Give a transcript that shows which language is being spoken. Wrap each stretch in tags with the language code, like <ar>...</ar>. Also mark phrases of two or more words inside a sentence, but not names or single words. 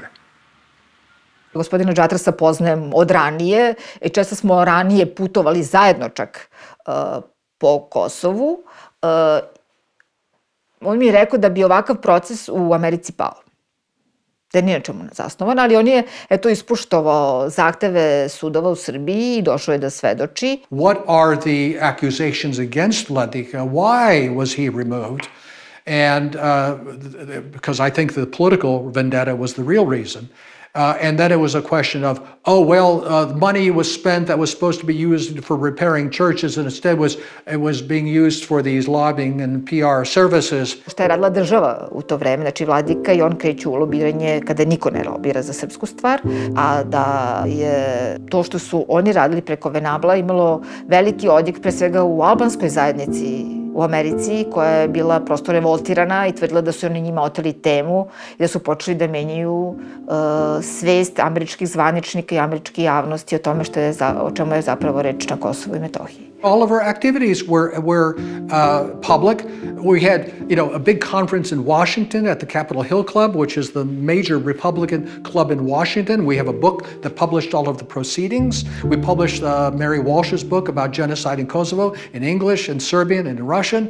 <sr>Gospodina Džatrasa poznajem od ranije i često smo ranije putovali zajedno čak po Kosovu. On mi je rekao da bi ovakav proces u Americi pao. Da nije na čemu zasnovan, ali on je ispuštovao zahteve sudova u Srbiji i došao je da svedoči.</sr> <en>What are the accusations against Vladika? Why was he removed? And because I think the political vendetta was the real reason. And then it was a question of, money was spent that was supposed to be used for repairing churches and instead it was being used for these lobbying and PR services.</en> <sr>Šta je radila država u to vreme? Znači, vladika i on kreću u lobiranje kada niko ne lobira za srpsku stvar, a da je to što su oni radili preko Venabla imalo veliki odjek pre svega u albanskoj zajednici u Americi, koja je bila prosto revoltirana i tvrdila da su oni njima oteli temu i da su počeli da menjaju svest američkih zvaničnika i američke javnosti o tome o čemu je zapravo reč na Kosovu i Metohiji.</sr> <en>All of our activities were public. We had, a big conference in Washington at the Capitol Hill Club, which is the major Republican club in Washington. We have a book that published all of the proceedings. We published Mary Walsh's book about genocide in Kosovo in English, in Serbian, and in Russian.</en>